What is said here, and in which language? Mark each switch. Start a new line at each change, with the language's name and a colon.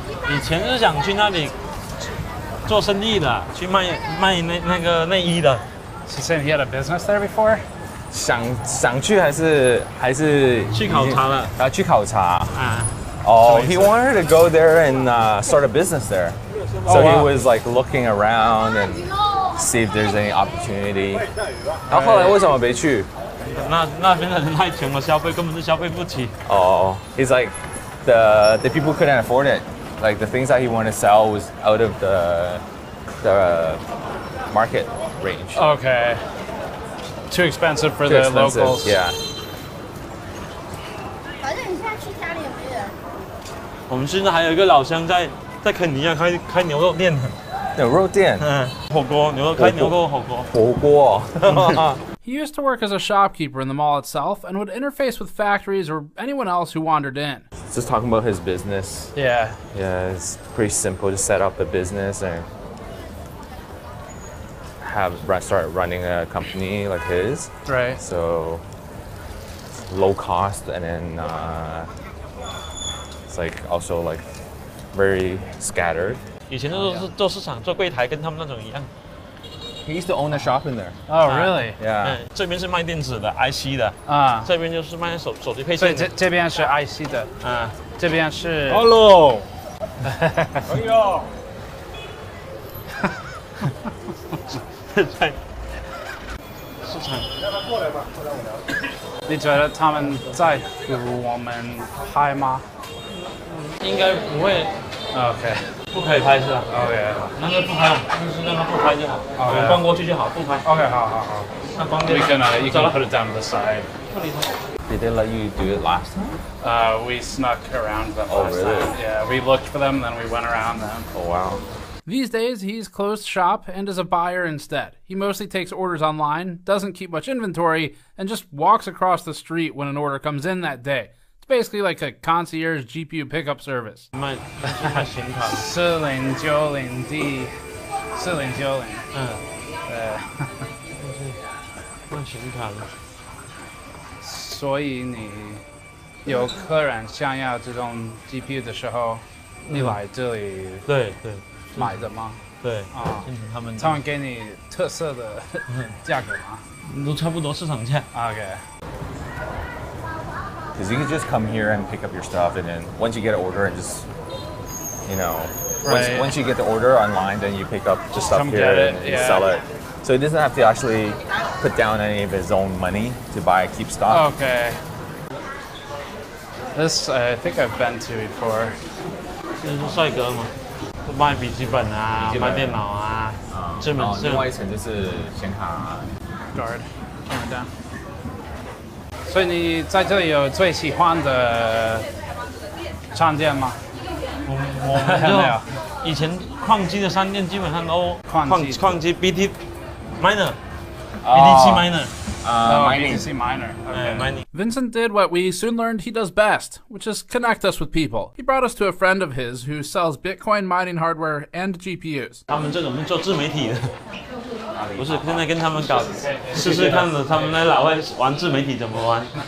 Chinese: 以前是想去那里做生意的，去卖那个内衣的。
English: He said he had a business there before.
Chinese: 想去还是去考察了？去考察。
English: He wanted to go there and start a business there. So he was like looking around and see if there's any opportunity.
Chinese: 然后后来为什么没去？那边的人太穷了，消费根本就消费不起。
English: He's like the people couldn't afford it. Like the things that he wanted to sell was out of the market range. Okay. Too expensive for the locals. Yeah.
Chinese: 反正你现在去家里也没人。我们现在还有一个老乡在肯尼亚开牛肉店。牛肉店。火锅，开牛肉火锅。火锅。
English: He used to work as a shopkeeper in the mall itself and would interface with factories or anyone else who wandered in. Just talking about his business. Yeah. Yeah, it's pretty simple to set up a business and start running a company like his. Right. So low cost, and then it's like also like very scattered.
Chinese: 以前都是做市场做柜台，跟他们那种一样。
English: He used to own a shop in there. Oh, really? Yeah.
Chinese: 这边是卖电子的 IC 的啊，这边就是卖手机配所以件的。这边是 IC 的啊，这边是。
English: Hello。
Chinese: 哎呦。在市场。你觉得他们在乎我们拍吗？应该不会。
English: OK。
Chinese: 不可以拍是吧？OK。那就不拍，就是让他不拍就好。我逛过去就好，不拍。 OK， 好。那方便。
English: You can put it down to the side. Did they let you do it last time? We snuck around them Oh, last really? time. Yeah, we looked for them, then we went around them. Oh, wow. These days, he's closed shop and is a buyer instead. He mostly takes orders online, doesn't keep much inventory, and just walks across the street when an order comes in that day. It's basically like a concierge GPU pickup service.
Chinese: 卖显卡。 4090D，4090。卖显卡的。所以你有客人想要这种 GPU 的时候，你来这里对买的吗？对啊，他们给你特色的价格吗？都差不多市场价。
English: OK。 Because you can just come here and pick up your stuff, and then once you get an order and just, right. once you get the order online, then you pick up the stuff Come here get it, and sell it. So he doesn't have to actually put down any of his own money to keep stock. Okay. This I think I've been to before.
Chinese: 这是帅哥嘛，卖笔记本啊，卖电脑啊，这门是。另外一层就是显卡。
English: Guard, camera down.
Chinese: 所以你在这里有最喜欢的商店吗？我没有。以前矿机的商店基本上都矿机
English: BT miner BTC miner BTC miner. Okay. Mining. Vincent did what we soon learned he does best, which is connect us with people. He brought us to a friend of his who sells Bitcoin mining hardware and GPUs.
Chinese: 他们这种是做自媒体的，不是现在跟他们搞试试看的，他们在老外玩自媒体怎么玩。